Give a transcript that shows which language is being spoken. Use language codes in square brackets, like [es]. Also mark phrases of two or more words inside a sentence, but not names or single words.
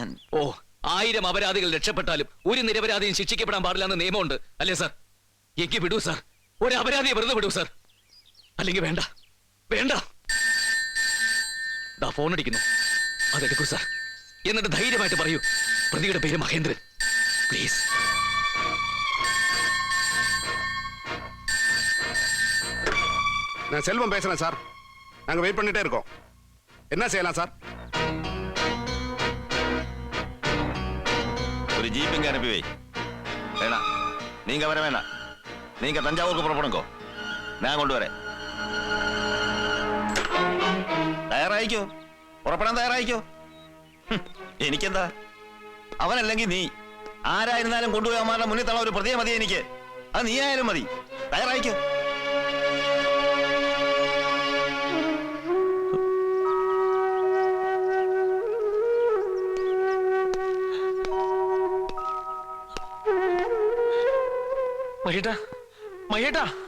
[ml] ഓ, 1000 അപരാധികൾ രക്ഷപ്പെട്ടാലും ഒരു നിരപരാധിയും ശിക്ഷിക്കപ്പെടാൻ പാടില്ല എന്ന് നിയമമുണ്ട് അല്ലേ സാർ? എനിക്ക് വിടൂ സാർ. ഒരു അപരാധിയെ വെറുതെ വിടൂ സാർ. അല്ലെങ്കിൽ വേണ്ട, വേണ്ട. ദാ ഫോൺ അടിക്കുന്നു, അതെടുക്കൂ സാർ. എന്നിട്ട് ധൈര്യമായിട്ട് പറയൂ, പ്രതിയുടെ പേര് മഹേന്ദ്രൻ. പ്ലീസ്. [ta] நான் செல்வம் பேசுறேன் சார். நாங்க வெயிட் பண்ணிட்டே இருக்கோம். என்ன செய்யலாம் சார்? ஒரு ஜீப் இங்க அனுப்பி வை. வேணாம், நீங்க வர வேணாம். நீங்க தஞ்சாவூருக்கு புறப்படுங்கோ, நான் கொண்டு வரேன். [ml] തയ്യാറായിക്കോ, പുറപ്പെടാൻ തയ്യാറായിക്കോ. എനിക്കെന്താ, അവനല്ലെങ്കിൽ നീ ആരായിരുന്നാലും കൊണ്ടുപോയി അമ്മാരുടെ മുന്നിൽ തള്ള ഒരു പ്രതിയെ മതി എനിക്ക്. അത് നീ ആയാലും മതി. തയ്യാറായിക്കോ. മഹേട്ടാ, മഹേട്ടാ.